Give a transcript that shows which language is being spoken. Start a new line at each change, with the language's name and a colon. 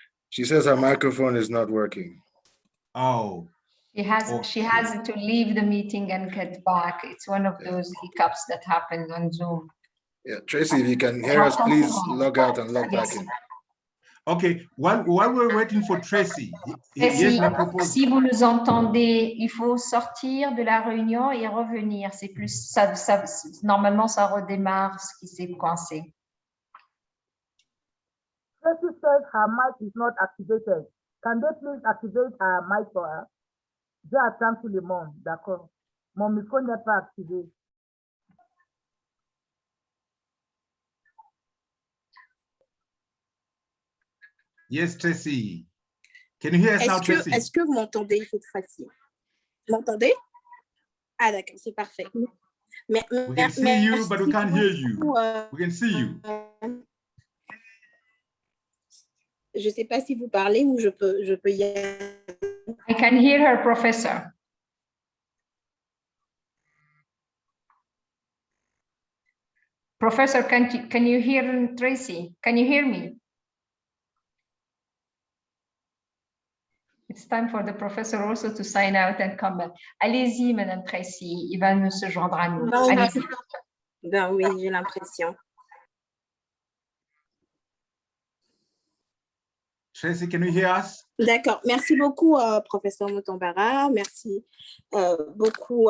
English: She says her microphone is not working. Oh. She has to leave the meeting and get back. It's one of those hiccups that happen on Zoom. Yeah, Tracy, if you can hear us, please log out and log back in. Okay, while we're waiting for Tracy,
French: Tracy, si vous nous entendez, il faut sortir de la réunion et revenir. C'est plus normalement ça redémarre ce qui s'est coincé.
English: Tracy says her mic is not activated. Can they please activate her mic for her?
French: J'ai attendu tout le monde, d'accord. Mon micro n'est pas activé.
English: Yes, Tracy. Can you hear us now, Tracy?
French: Est-ce que vous m'entendez cette fois-ci? Vous m'entendez? Ah d'accord, c'est parfait.
English: We can see you, but we can't hear you. We can see you.
French: Je ne sais pas si vous parlez ou je peux y aller.
English: I can hear her, Professor. Professor, can you hear Tracy? Can you hear me? It's time for the professor also to sign out and come back.
French: Allez-y, Madame Tracy, il va nous se joindre à nous. Ben oui, j'ai l'impression.
English: Tracy, can you hear us?
French: D'accord. Merci beaucoup, professeur Mutambara. Merci beaucoup.